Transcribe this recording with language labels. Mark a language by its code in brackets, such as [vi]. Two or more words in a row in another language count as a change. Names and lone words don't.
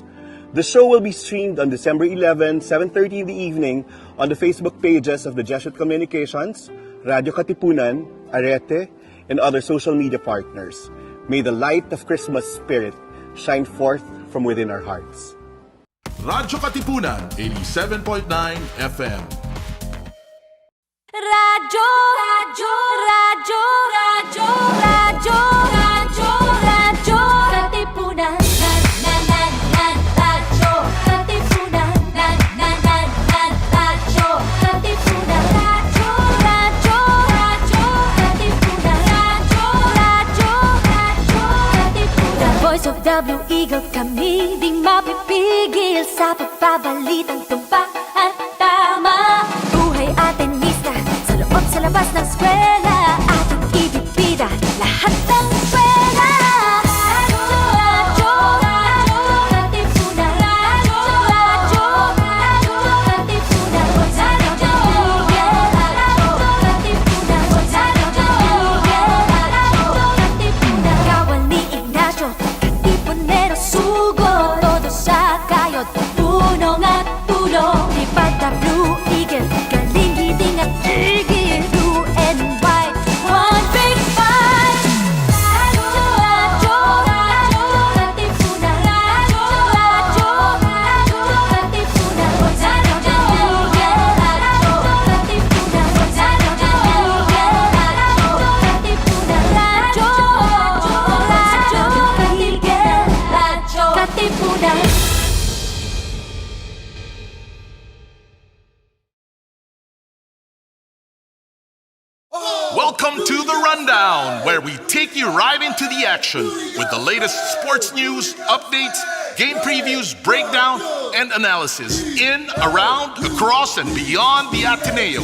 [en] The show will be streamed on December 11, 7:30 in the evening on the Facebook pages of the Jesuit Communications, Radyo Katipunan, Arete, and other social media partners. May the light of Christmas spirit shine forth from within our hearts. Radyo Katipunan 87.9 FM. [tl] Radyo, radyo, radyo, radyo, radyo, radyo, radyo, Katipunan, radyo, Katipunan, radyo, Katipunan, radyo, radyo, radyo, Katipunan, radyo, Katipunan. [en] The voice of the Blue Eagle, [tl] kami di mapipigil sa pagbabalitang tumpak at tama. Buhay atenista, sa loob sa labas ng eskwela, ating ibibida lahat ng eskwela. Radyo, radyo, Katipunan, radyo, radyo, Katipunan, radyo, Katipunan, Katipunan. Kawal ni Ignacio, Katipunero sugo, todo sa kayod, tulong at tulong. Lipad na Blue Eagle, galing giting at tigil, [en] blue and white, one big fight. [tl] Radyo, radyo, radyo, Katipunan, radyo, radyo, radyo, Katipunan, radyo, Katipunan, radyo, Katipunan. [en] Welcome to The Rundown, where we take you right into the action with the latest sports news, updates, game previews, breakdown, and analysis in, around, across, and beyond the Ateneo.